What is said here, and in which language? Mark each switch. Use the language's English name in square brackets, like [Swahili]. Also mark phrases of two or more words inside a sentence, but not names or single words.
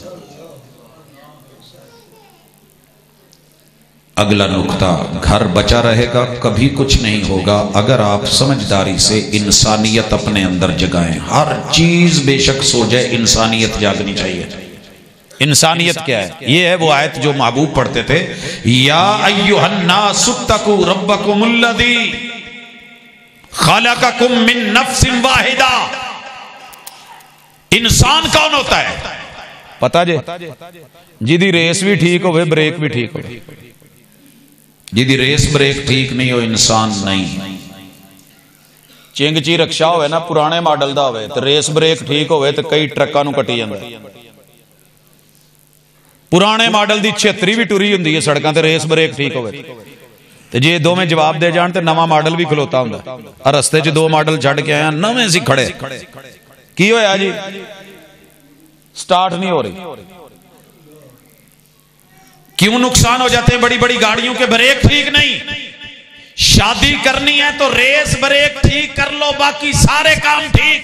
[Urdu] اگلا نکتہ، گھر بچا رہے گا کبھی کچھ نہیں ہوگا اگر آپ سمجھداری سے انسانیت اپنے اندر جگائیں۔ ہر چیز بے شک سو جائے، انسانیت جاگنی چاہیے۔ انسانیت کیا ہے؟ یہ ہے وہ آیت جو محبوب پڑھتے تھے، [Arabic] یا ایھا الناس اتقوا ربکم الذی خلقکم من نفس واحدہ۔ [Urdu] انسان کون ہوتا ہے پتا جے؟ [Punjabi] جی دی ریس بھی ٹھیک ہوئے، بریک بھی ٹھیک ہوئے۔ جی ریس بریک ٹھیک نہیں ہو انسان نہیں. چنگ چی رکشا ہوئے نا پرانے ماڈل دا ہوئے تو ریس بریک ٹھیک ہوئے تو کئی ٹرکاں نو کٹی جاندے. پرانے ماڈل دی 76 بھی ٹری ہوندی ہے سڑکاں تے ریس بریک ٹھیک ہوئے تے جے دو میں جواب دے جان تے نواں ماڈل بھی کھلوتا ہوندا. اور رستے چ دو ماڈل چھڈ کے آیا نویں سی کھڑے کی ہویا جی سٹارٹ نہیں ہو رہی. [Urdu] کیوں نقصان ہو جاتے ہیں بڑی بڑی گاڑیوں کے بریک ٹھیک نہیں. شادی کرنی ہے تو ریس بریک ٹھیک کر لو باقی سارے کام ٹھیک.